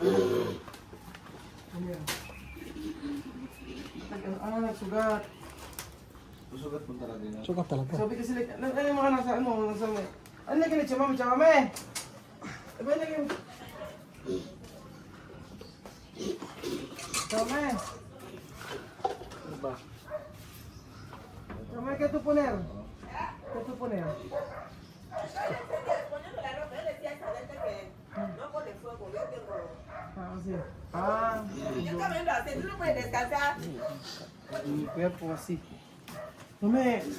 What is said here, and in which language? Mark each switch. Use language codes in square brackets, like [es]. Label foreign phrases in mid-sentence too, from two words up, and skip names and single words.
[tl] Ano yan? Nagsugat. Susugat mo talaga yun. Sugat talaga. Sabi kasi, ano yung mga nasa may... Ano lagi na Chama me? Ano lagi yung... Chama me? Ano ba? [es] Chama me, ¿qué tú poner? ¿Qué tú poner? Así. Yo caminando así, tú no puedes descansar. Mi cuerpo así. No me...